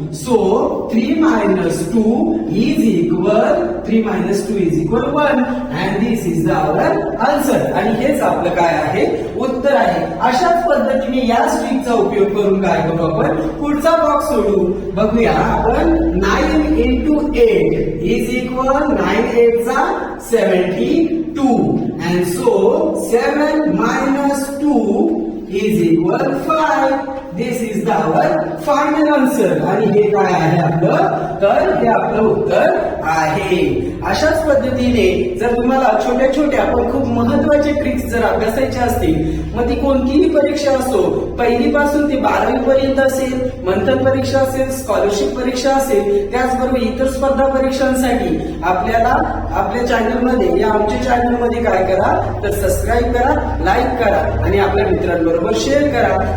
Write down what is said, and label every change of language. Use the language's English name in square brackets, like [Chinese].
[English] So 3 minus 2 is equal 3 minus 2 is equal 1 and this is our answer. [Marathi] आणि हेच आपलं काय आहे, उत्तर आहे. अशाच पद्धतीने या ट्रिकचा उपयोग करून काय करू आपण, पुढचा बॉक्स सोडू. बघूया आपण. [English] 9 into 8 is equal 9 8 जा 72 and so 7 minus 2 is equal 5. This is our final answer. [Marathi] आणि हे काय आहे आपलं, तर हे आपलं उत्तर आहे. अशाच पद्धतीने जर तुम्हाला छोट्या छोट्या पण खूप महत्वाचे ट्रिक्स जर अभ्यासायचे असतील, मग ती कोणतीही परीक्षा असो, पहिलीपासून ते 12वी पर्यंत असेल, मंथन परीक्षा असेल, स्कॉलरशिप परीक्षा असेल, त्याचबरोबर इतर स्पर्धा परीक्षांसाठी आपल्याला आपल्या चॅनलमध्ये या आमच्या चॅनलमध्ये काय करा, तर सबस्क्राईब करा, लाईक करा आणि आपल्या मित्रांबरोबर शेअर करा.